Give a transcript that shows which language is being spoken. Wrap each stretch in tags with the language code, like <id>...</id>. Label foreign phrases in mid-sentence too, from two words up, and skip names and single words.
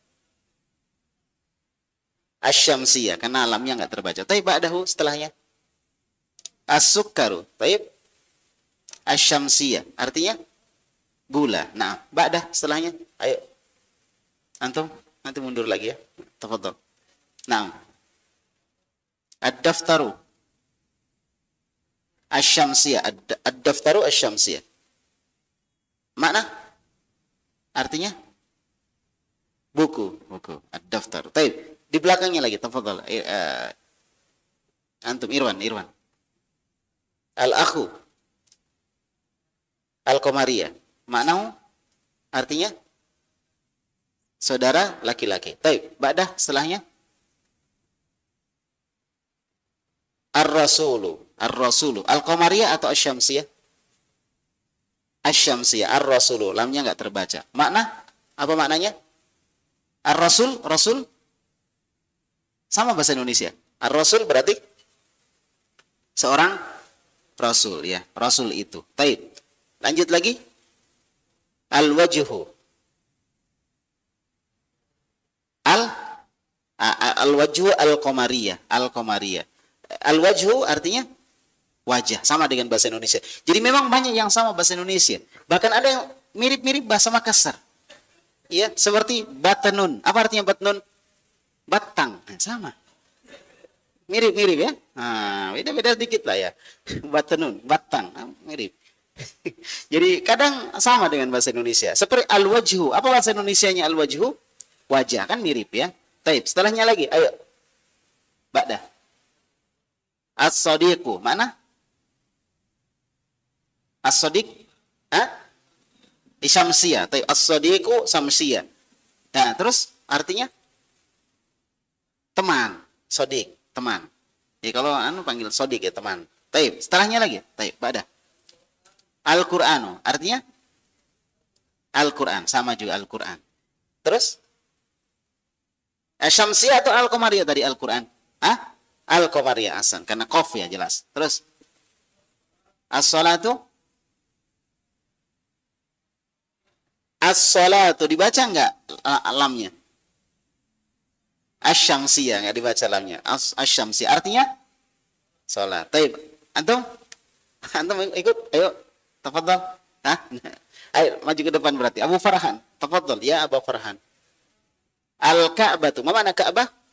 <id>Asyamsiyah karena lamnya enggak terbaca. Baik, ba'dahu setelahnya. As-sukkaru. Baik. Asyamsiyah. Artinya gula. Nah, ba'dah setelahnya. Ayo. Antum nanti mundur lagi ya. Tafadhol. Nah. Ad-daftaru.</id> <ar>الشمسية. الدفتر الشمسية.</ar> <id>Makna? Artinya? Buku. Ad-daftar. Baik. Di belakangnya lagi. Tafadhol. Antum Irwan.</id> <ar>الأخ. القمرية.</ar> <id>Makna artinya saudara laki-laki. Baik, ba'dah setelahnya Ar-rasulu. Al-qamariyah atau asyamsiyah?</id> <ar>الشمسية. الرسول.</ar> <id>Lamnya enggak terbaca. Makna? Apa maknanya? Ar-rasul, rasul sama bahasa Indonesia. Ar-rasul berarti seorang rasul ya. Rasul itu. Baik. Lanjut lagi. Al-wajhu.</id> <ar>الوجه القمرية. القمرية.</ar> <id>Al-wajhu artinya wajah. Sama dengan bahasa Indonesia. Jadi memang banyak yang sama bahasa Indonesia. Bahkan ada yang mirip-mirip bahasa Makassar. Ya, seperti batanun. Apa artinya batnun? Batang. Sama. Mirip-mirip ya. Nah, beda-beda dikit lah ya. Batanun, batang. Mirip. Jadi kadang sama dengan bahasa Indonesia. Seperti al-wajhu. Apa bahasa Indonesianya al-wajhu? Wajah. Kan mirip ya. Taib. Setelahnya lagi. Ayo.</id> <ar>بعد. الصديق.</ar> <id>Mana?</id> <ar>الصديق؟ شمسية. الصديق شمسية.</ar> <id>Nah, terus artinya teman. Sadiq, teman. Ya kalau panggil sadiq ya teman. Taib. Setelahnya lagi. Taib.</id> <ar>بعد. القرآن.</ar> <id>Artinya Al-Quran. Sama juga Al-Quran. Terus? Syamsiyah atau Al-Qamariyah tadi Al-Quran?</id> <ar>القمرية حسن.</ar> <id>Karena qaf ya jelas. Terus?</id> <ar>الصلاة؟ الصلاة.</ar> <id>Dibaca enggak lamnya? Asy-syamsiyah. Enggak dibaca lamnya. Asy-syamsiyah. Artinya? Salat. Taib. Antum? Antum ikut? Ayo. Tafadhal. Ayo maju ke depan berarti. Abu Farhan. Tafadhal. Ya Abu Farhan. Al-Ka'bah tu. Mana Ka'bah?</id>